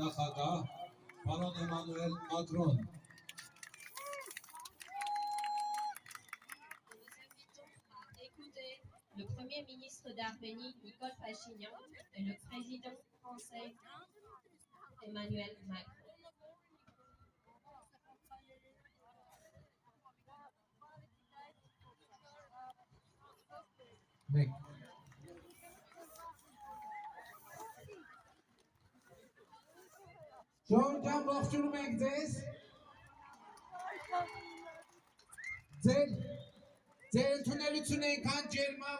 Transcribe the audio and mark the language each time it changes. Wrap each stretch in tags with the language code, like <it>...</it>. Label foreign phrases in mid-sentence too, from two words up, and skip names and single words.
<hy>նախագահ պարոն Էմանուել Մակրոն։</hy> <fr>Le Premier ministre d'Arménie, Nicole Pachinian, et le président français, Emmanuel Macron.</fr> <hy>Ժողովրդան ողջունում ենք ձեզ։ Ձեր ընդունելությունը այնքան ջերմ է,</hy>